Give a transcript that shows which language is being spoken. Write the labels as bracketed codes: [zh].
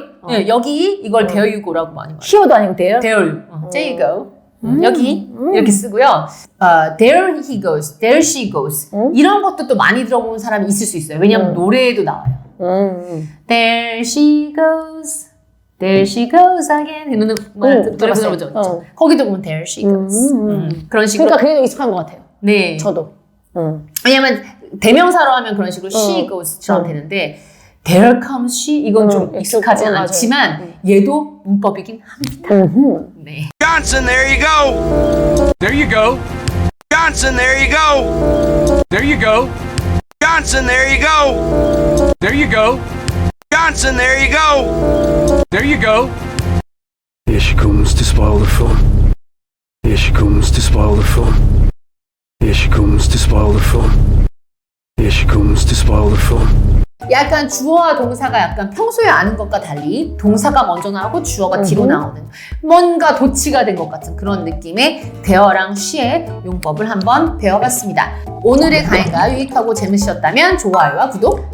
[ko] 네, 여기 이걸 [en] there you go [ko] 라고 많이 말해요. 히어도 아니고 돼요? [en] there you. there you go. [ko] 여기 이렇게 쓰고요. [en] There he goes, there she goes. [ko] 이런 것도 또 많이 들어본 사람이 있을 수 있어요. 왜냐하면 노래에도 나와요. [en] There she goes, there she goes again. [ko] 이런 노래 들어보죠. 거기도 보면 [en] there she goes. [ko] 그런 식으로. 그러니까 그게 좀 익숙한 것 같아요. 네. 저도. 왜냐면 대명사로 하면 그런 식으로 [en] she goes [ko] 처럼 되는데 [en] there comes she [ko] 이건 좀 익숙하진 맞아요. 않지만 얘도 문법이긴 합니다. 네. [en] Johnson, there you go. There you go. Johnson, there you go. There you go. Johnson, there you go. There you go. Johnson, there you go. There you go. Here she comes to spoil the fun. Here she comes to spoil the fun. Here she comes to spoil the fun. Here she comes to spoil the fun. [ko] 약간 주어와 동사가 약간 평소에 아는 것과 달리 동사가 먼저 나오고 주어가 뒤로 나오는 뭔가 도치가 된 것 같은 그런 느낌의 there랑 she의 용법을 한번 배워봤습니다. 오늘의 강의가 유익하고 재밌으셨다면 좋아요와 구독